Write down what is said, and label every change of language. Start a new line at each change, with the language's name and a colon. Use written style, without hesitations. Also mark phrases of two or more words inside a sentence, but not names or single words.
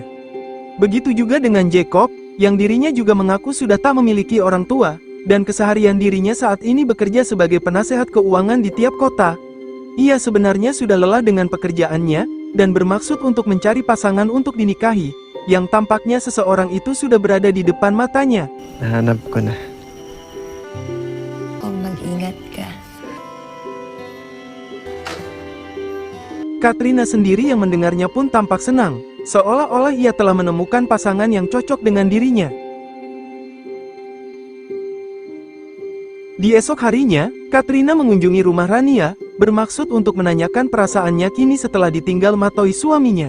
Indonesian: Begitu juga dengan Jacob, yang dirinya juga mengaku sudah tak memiliki orang tua, dan keseharian dirinya saat ini bekerja sebagai penasehat keuangan di tiap kota. Ia sebenarnya sudah lelah dengan pekerjaannya, dan bermaksud untuk mencari pasangan untuk dinikahi, yang tampaknya seseorang itu sudah berada di depan matanya.
Filipino: Nahanap ko na. Kung mag-ingat ka.
Indonesian: Katrina sendiri yang mendengarnya pun tampak senang, seolah-olah ia telah menemukan pasangan yang cocok dengan dirinya. Di esok harinya, Katrina mengunjungi rumah Rania, bermaksud untuk menanyakan perasaannya kini setelah ditinggal matoi suaminya.